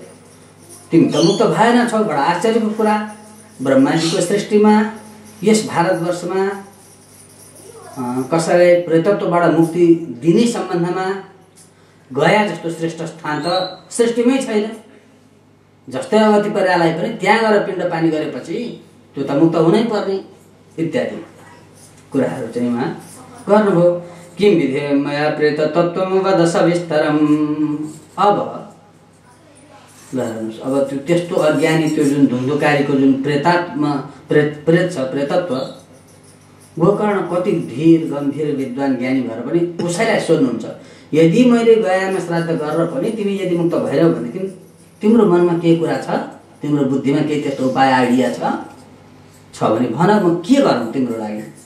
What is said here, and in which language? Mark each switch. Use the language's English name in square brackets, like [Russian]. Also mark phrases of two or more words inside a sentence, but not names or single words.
[Nepali] तिमी त मुक्त भएन छौ, बडा आश्चर्यको कुरा। ब्रह्माजीको सृष्टिमा यस भारतवर्षमा कसैलाई प्रेतत्वबाट मुक्ति दिने सम्बन्धमा गया जस्तो श्रेष्ठ स्थान त सृष्टिमै छैन। जस्तै अगति पर्यालाई पनि त्यहाँ गएर पिण्ड पानी गरेपछि त्यो त मुक्त हुनै पर्ने इत्यादि कुराहरू चाहिँ उहाँ गर्नुभयो। [Sanskrit] किं विधेयं मया प्रेत तत्त्वं वद सविस्तरम। [Nepali] अब त्यो त्यस्तो अज्ञानी त्यो जुन धुन्धुकारीको जुन प्रेत छ, प्रेतत्व, गोकर्ण कति धीर गम्भीर विद्वान ज्ञानी भएर पनि उसैलाई सोध्नुहुन्छ, यदि मैले गयामा श्राद्ध गरेर पनि तिमी यदि मुक्त भएनौ भनेदेखि तिम्रो मनमा के कुरा छ, तिम्रो बुद्धिमा केही त्यस्तो उपाय आइडिया छ भने भन, म के गरौँ तिम्रो लागि।